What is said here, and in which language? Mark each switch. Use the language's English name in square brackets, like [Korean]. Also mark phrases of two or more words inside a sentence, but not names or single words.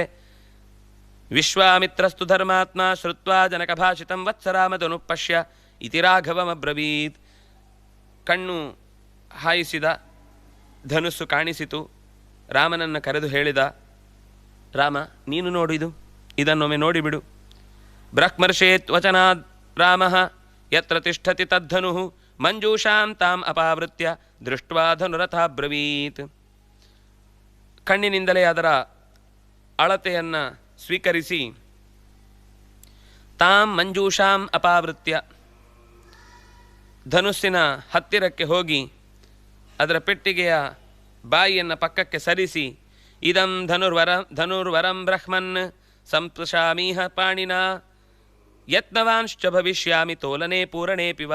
[Sanskrit] ವಿಶ್ವಾಮಿತ್ರಸ್ತು ಧರ್ಮಾತ್ಮ ಶ್ರುತ್ವಾ ಜನಕಭಾಷಿತಂ ವತ್ಸರಾಮಧನು ಪಶ್ಯ ಇತಿ ರಾಘವಮಬ್ರವೀತ್. [Kannada] ಕಣ್ಣು ಹಾಯಿಸಿದ, ಧನುಸ್ಸು ಕಾಣಿಸಿತು, ರಾಮನನ್ನು ಕರೆದು ಹೇಳಿದ, ರಾಮ ನೀನು ನೋಡಿದು, ಇದನ್ನೊಮ್ಮೆ ನೋಡಿಬಿಡು. [Sanskrit] ಬ್ರಹ್ಮರ್ಷೇತ್ ವಚನಾದ್ ರಾಮಃ ಯತ್ರ ತಿಷ್ಠತಿ ತದ್ಧನು ಮಂಜೂಷಾಂ ತಾಂ ಅಪಾವೃತ್ಯ ದೃಷ್ಟ್ವಾ ಧನುರಥಾಬ್ರವೀತ್. [Kannada] ಕಣ್ಣಿನಿಂದಲೇ ಅದರ ಅಳತೆಯನ್ನು ಸ್ವೀಕರಿಸಿ, [Sanskrit] ತಾಂ ಮಂಜೂಷಾಂ ಅಪಾವೃತ್ಯ, [Kannada] ಧನುಸ್ಸಿನ ಹತ್ತಿರಕ್ಕೆ ಹೋಗಿ ಅದರ ಪೆಟ್ಟಿಗೆಯ ಬಾಯಿಯನ್ನು ಪಕ್ಕಕ್ಕೆ ಸರಿಸಿ, [Sanskrit] ಇದಂ ಧನುರ್ವರಂ ಬ್ರಹ್ಮನ್ ಸಂಸ್ಪೃಶಾಮೀಹ ಪಾಣಿನ ಯತ್ನವಾಂಶ್ಚ ಭವಿಷ್ಯಾಮಿ ತೋಲನೆ ಪೂರಣೇ ಪಿವ.